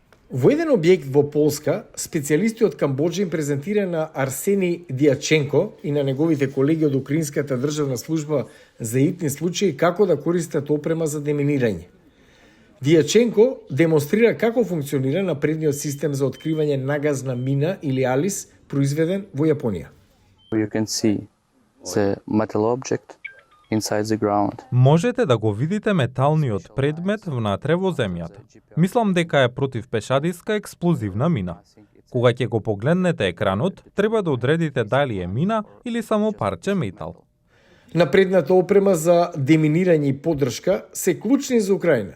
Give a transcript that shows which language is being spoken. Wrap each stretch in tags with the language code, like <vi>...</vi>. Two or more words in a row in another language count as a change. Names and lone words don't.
<mk>Во еден објект во Полска, специјалисти од Камбоџа им презентира на Арсени Дијаченко и на неговите колеги од Украинската државна служба за итни случаи како да користат опрема за деминирање. Дијаченко демонстрира како функционира напредниот систем за откривање нагазна мина или алис, произведен во Јапонија.</mk> <en>You can see the metal object inside the ground.</en> <mk>Можете да го видите металниот предмет внатре во земјата. Мислам дека е противпешадиска експлозивна мина. Кога ќе го погледнете екранот, треба да одредите дали е мина или само парче метал. Напредната опрема за деминирање и поддршка се клучни за Украина.</mk>